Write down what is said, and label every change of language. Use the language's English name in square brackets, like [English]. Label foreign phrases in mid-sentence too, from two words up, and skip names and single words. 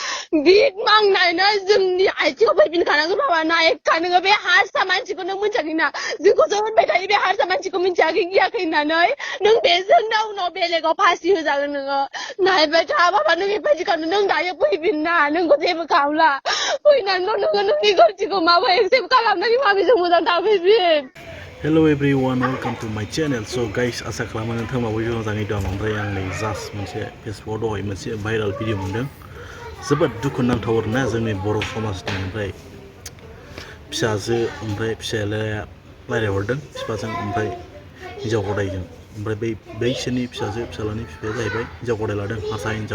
[Bodo] Bit mang nai na जोंनि आइथिंआव फैफिनखानांगोन बाबा नायखा नोङो बे हारसा मानसिखौ नों मिन्थियाखै ना जोंखौसो होनबाय थायो बे हारसा मानसिखौ मिन्थियाखै गियाखै होननानै नों बेजोंनो उनाव बेलेगाव फासि होजागोन नोङो नायबाय था बाबा नों बेबायदिखौनो नों दायो फैफिन ना नोंखौ जेबो खालामला फैनानैल' नोङो नोंनि गोरोन्थिखौ माबा एक्सेप्ट खालामनानै माबिजों मोजां थाफैफिन [English] Hello everyone, welcome to my channel. So guys, [Bodo] आसा खालामो नोंथांमोना बयबो मोजाङै दं. ओमफ्राय आं नै जास्ट मोनसे फेसबुकआव दहाय मोनसे भाइराल भिडिअ मोन्दों. जोबोद दुखुनांथाव आरोना जोंनि बर' समाजनि ओमफ्राय फिसाजो ओमफ्राय फिसाज्लाया रायज्लायहरदों बिफाजों ओमफ्राय हिन्जाव गदायजों ओमफ्राय बैसोरनि फिसाजो फिसाज्लानि बिफाया जाहैबाय हिन्जाव गदाय लादों हारसा हिन्जाव.